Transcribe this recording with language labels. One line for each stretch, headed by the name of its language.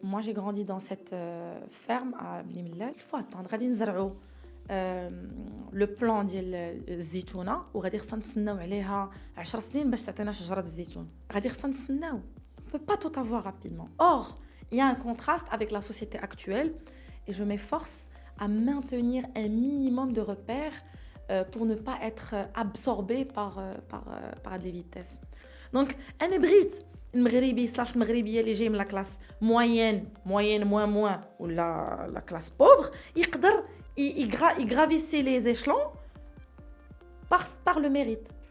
French: moi, j'ai grandi dans cette ferme à Bni Mellal. Il faut attendre.
Arabic: غادي نزرعوا le plan ديال الزيتونه وغادي خصنا نتسناو عليها 10 سنين باش تعطينا شجره الزيتون. غادي خصنا نتسناو.
French: On peut pas tout avoir rapidement. Or, il y a un contraste avec la société actuelle et je m'efforce à maintenir un minimum de repères pour ne pas être absorbé par des vitesses. Donc, un hybride, une maghribi
Arabic: اللي جاي من
French: la classe moyenne, moins, ou la classe pauvre, il gravissait les échelons par le mérite.